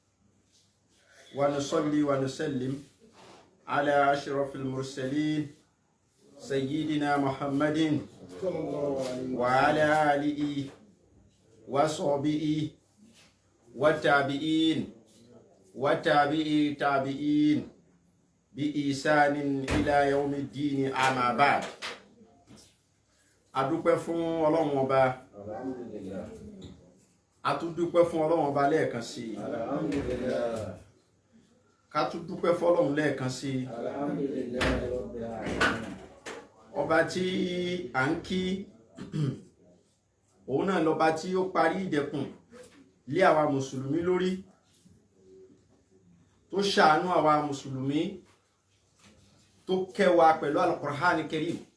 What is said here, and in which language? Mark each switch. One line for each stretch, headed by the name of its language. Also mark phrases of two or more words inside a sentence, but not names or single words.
Arabic: ونصلي ونسلم على أشرف المرسلين سيدنا محمد وعلى آله وصحبه والتابعين وتابعي تابعين بإحسان إلى يوم الدين أما بعد.
Yoruba: adúpẹ́ fún Ọlọ́run Ọba, atúndúpẹ́ fún Ọlọ́run Ọba lẹ́ẹ̀kan sí i, ká tún dúpẹ́ fọ́lọ́run lẹ́ẹ̀kan sí i. Ọba tí à ń kí òun náà lọ́ba tí ó parí ìdẹ̀kùn lé àwa mùsùlùmí lórí, tó ṣàánú àwa mùsùlùmí, tó kẹ́ wa pẹ̀lú Al-Qur'an Karim,